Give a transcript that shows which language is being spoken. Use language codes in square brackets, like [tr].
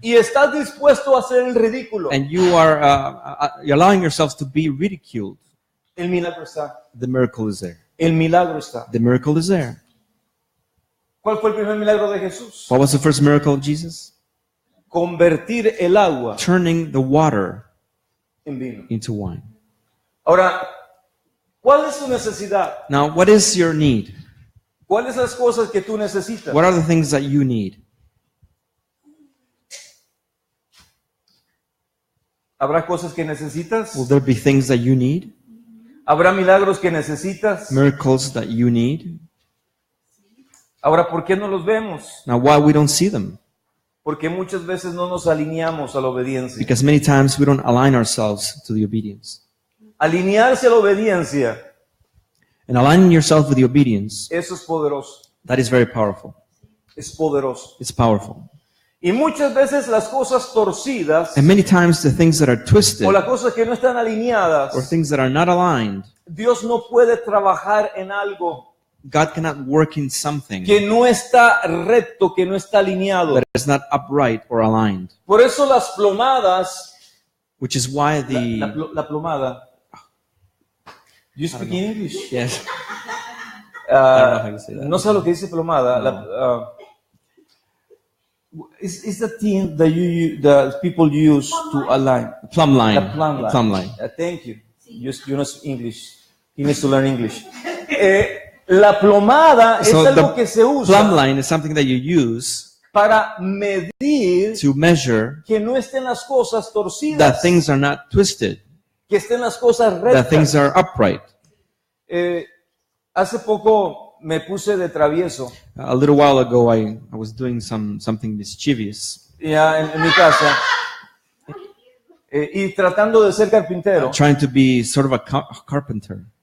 [es] y estás dispuesto a hacer el ridículo, [en] and you are you're allowing yourselves to be ridiculed, [es] el milagro está. [en] the miracle is there. [es] El milagro está. [en] The miracle is there. [es] ¿Cuál fue el primer milagro de Jesús? [en] What was the first miracle of Jesus? [es] Convertir el agua [en] Turning the water [es] en vino. [en] into wine. [es] Ahora, ¿cuál es tu necesidad? [en] Now, what is your need? [es] ¿Cuáles son las cosas que tú necesitas? [en] What are the things that you need? [es] ¿Habrá cosas que necesitas? [en] Will there be things that you need? [es] ¿Habrá milagros que necesitas? [en] Miracles that you need? [es] Ahora, ¿por qué no los vemos? [en] Now, why we don't see them? [es] Porque muchas veces no nos alineamos a la obediencia. [en] Because many times we don't align ourselves to the obedience. [es] Alinearse a la obediencia, [en] And aligning yourself with the obedience, [es] eso es poderoso. [en] that is very powerful. [es] Es poderoso. [en] It's powerful. [es] Y muchas veces las cosas torcidas [en] And many times the things that are twisted [es] o las cosas que no están alineadas, [en] or things that are not aligned, [es] Dios no puede trabajar en algo [en] God cannot work in something [es] que no está recto, que no está alineado. [en] that is not upright or aligned. [es] Por eso las plomadas, [en] Which is why [es] la plomada. [en] You speak English? yes, I don't know how you say that. [es] No sé lo que dice plomada. [en] Is the thing that people use to align. plumb line. La plumb line. Plumb line. Thank you. You know English. He needs to learn English. [es] La plomada es [en] So [es] algo [en] the [es] que se usa [en] plumb line is something that you use [es] para medir [en] to measure [es] que no estén las cosas torcidas, [en] that things are not twisted, [es] que estén las cosas [en] that [es] rectas. [en] things are upright. [es] Hace poco me puse de travieso [en] A little while ago, I was doing something mischievous, [es] ya en mi casa y tratando de ser carpintero. [en] trying to be sort of a carpenter.